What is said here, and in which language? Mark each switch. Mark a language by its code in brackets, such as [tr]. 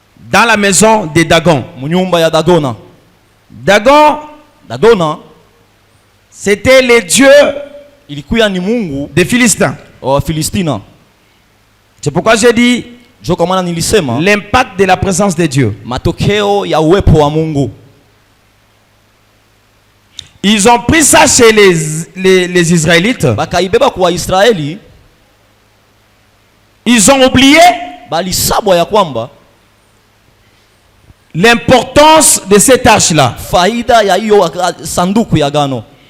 [fr] dans la maison de Dagon. [sw] Munyumba ya Dagona. Dagona [fr] c'était le dieu [sw] ilikuwa ni Mungu [fr] des Philistins. [sw] Wa Filistina. [fr] C'est pourquoi j'ai dit [sw] nilisema [fr] l'impact de la présence de Dieu. [sw] Matokeo ya uwepo wa Mungu. [fr] Ils ont pris ça chez les Israélites. [sw] Bakaibeba kwa Israeli. [fr] Ils ont oublié [sw] balisabwa ya kwamba [fr] l'importance de cette arche là. [sw] Faida ya hiyo sanduku ya agano.